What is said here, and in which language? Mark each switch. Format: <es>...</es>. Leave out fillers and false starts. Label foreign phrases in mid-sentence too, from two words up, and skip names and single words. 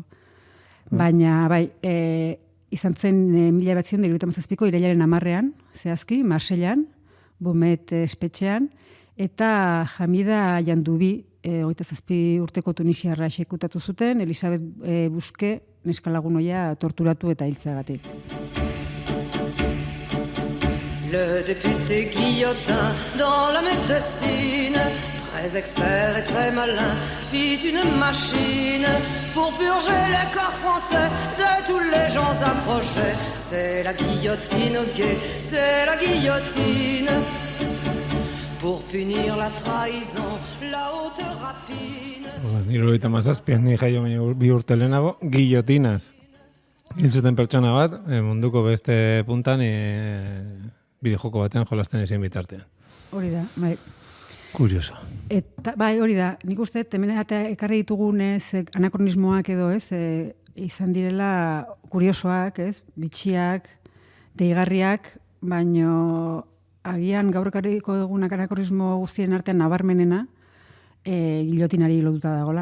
<eu>Baina, bai, izan zen 1977ko irailaren 10ean, zehazki, Marsellan, Bumet espetxean, eta Hamida Jandubi, 27 urteko tunisiarra exekutatu zuten, Elisabeth Buske neskalagunoia torturatu eta hiltzeagatik.</eu> <fr>Le député Guillotin, dans la médecine, très expert et très malin, fit une machine pour purger les corps français de tous les gens approchés. C'est la guillotine au guet, c'est la guillotine. Pour punir la trahison, la haute rapine.</fr> <eu>Hirurogeita hamazazpian ni jaio 2 urte lehenago, guillotinaz. Hil zuten pertsona bat, munduko beste puntan, bideojoko batean jolasten ezin bitartean. Hori da, bai. Kurioso. Eta, bai, hori da, nik uste, hemen ekarri ditugunez anakronismoak edo, ez, izan direla kuriosoak, ez, bitxiak, deigarriak, baino agian gaur ekarriko dugunak anakronismo guztien artean nabarmenena, gillotinari lotuta dagola.</eu>